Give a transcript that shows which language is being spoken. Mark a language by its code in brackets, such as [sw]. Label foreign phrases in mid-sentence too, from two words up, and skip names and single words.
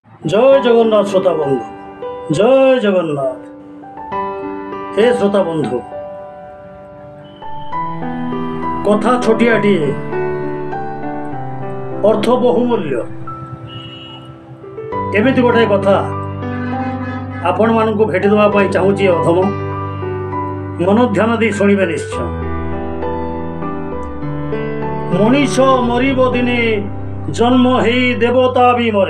[or] ଜୟ ଜଗନ୍ନାଥ ଶ୍ରୋତା ବନ୍ଧୁ, ଜୟ ଜଗନ୍ନାଥ। ହେ ଶ୍ରୋତା ବନ୍ଧୁ, କଥା ଛୋଟିଆଟିଏ, ଅର୍ଥ ବହୁମୂଲ୍ୟ। ଏମିତି ଗୋଟାଏ କଥା ଆପଣମାନଙ୍କୁ ଭେଟି ଦେବା ପାଇଁ ଚାହୁଁଛି ଅଧମ। ମନୋଧ୍ୟାନ ଦେଇ ଶୁଣିବେ ନିଶ୍ଚୟ। ମଣିଷ ମରିବ ଦିନେ, ଜନ୍ମ ହେଇ ଦେବତା ବି ମରେ।